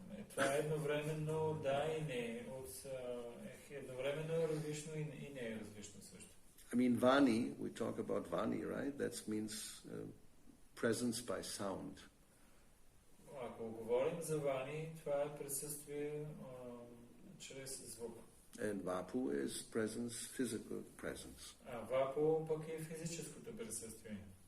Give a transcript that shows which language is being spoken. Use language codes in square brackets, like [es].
[bg] Това е едновременно да и не. Едновременно е различно и не е различно също. [en] I mean, Vani, we talk about Vani, right? That means presence by sound. [bg] Ако говорим за Вани, това е присъствие чрез звук. [en] And Vapu is presence, physical presence. [bg] А Вапу пък е физическото присъствие.